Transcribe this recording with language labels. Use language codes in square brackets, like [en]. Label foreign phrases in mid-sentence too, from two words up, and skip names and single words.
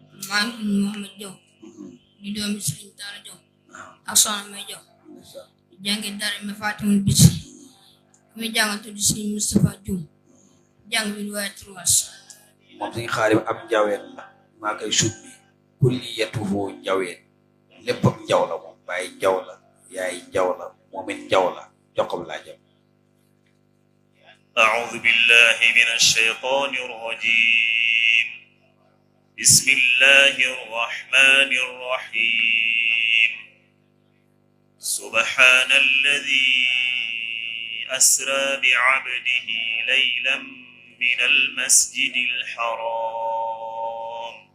[wo] maa ngi Mouhamed Diaw di doomi Serigne Talla Diaw ak Soxna May Diaw jànge dara mi Fatimul Bichri mi jàng tudd Serigne Moustapha Dioum jàng bi waaye turwas moom Serigne Khadim am njaween la maa koy summi kulliyatuhu njaween léppam njaw la moom bàyyi njaw la yaay njaw la moomin njaw la joxam laa jëm [ar] أعوذ بالله من الشيطان الرجيم بسم الله الرحمن الرحيم سبحان الذي أسرى بعبده ليلا من المسجد الحرام